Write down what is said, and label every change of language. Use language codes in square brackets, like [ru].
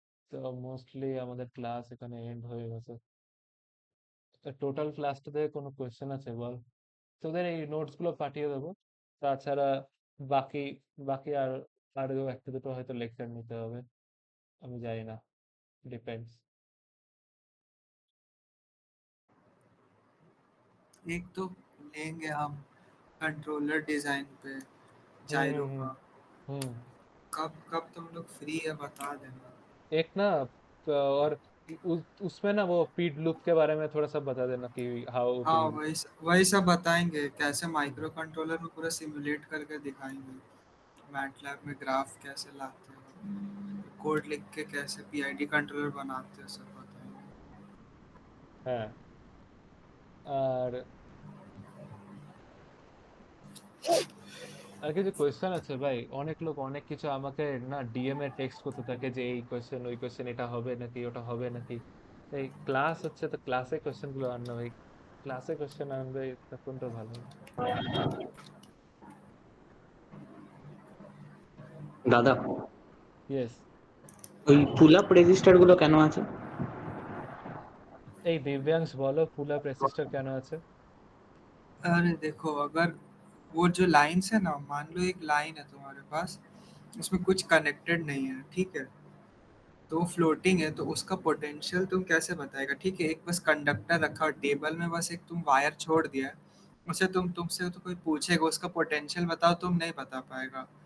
[bn] তো মোস্টলি আমাদের ক্লাস এখানে এন্ড হয়ে গেছে। টোটাল ক্লাসটা থেকে কোনো কোয়েশ্চেন আছে বল? তোদের এই নোটস গুলো পাঠিয়ে দেবো, তাছাড়া বাকি বাকি আরো একটা দুটো হয়তো লেকচার নিতে হবে, আমি জানি না, ডিপেন্ডস। [hi] एक तो लेंगे हम कंट्रोलर डिजाइन पे হুম जायरो হুম का। হুম। कब कब तुम लोग फ्री है बता देना। एक ना और उसमें ना वो फीड लूप के बारे में थोड़ा सा बता देना कि हाउ टू हाँ यूज। वही सब बताएंगे, कैसे माइक्रो कंट्रोलर में पूरा सिमुलेट करके दिखाएंगे, मैटलैब में ग्राफ कैसे लाते हैं, कोड लिख के कैसे पीआईडी कंट्रोलर बनाते हैं, सब बताएंगे। [bn] হ্যাঁ। আর আর কিছু কোয়েশ্চেন আছে ভাই, অনেক লোক অনেক কিছু আমাকে না ডিএম এ টেক্সট করতে থাকে যে এই কোয়েশ্চেন ওই কোয়েশ্চেন, এটা হবে নাকি ওটা হবে নাকি। এই ক্লাস হচ্ছে, তো ক্লাসে কোয়েশ্চেন গুলো আন না ভাই, ক্লাসে কোয়েশ্চেন আনবে তখন তো ভালো হবে। দাদা, ইয়েস। ওই পুল আপ রেজিস্টার গুলো কেন আছে? এই দিব্যাংশ বলো, পুল আপ রেজিস্টার কেন আছে? [hi] अरे देखो, अगर वो जो लाइन्स है ना, मान लो एक लाइन है तुम्हारे पास, उसमें कुछ कनेक्टेड नहीं है, ठीक है, तो वो फ्लोटिंग है, तो उसका पोटेंशियल तुम कैसे बताएगा? ठीक है, एक बस कंडक्टर रखा और टेबल में बस एक तुम वायर छोड़ दिया है, उसे तुमसे तो कोई पूछेगा उसका पोटेंशियल बताओ, तुम नहीं बता पाएगा।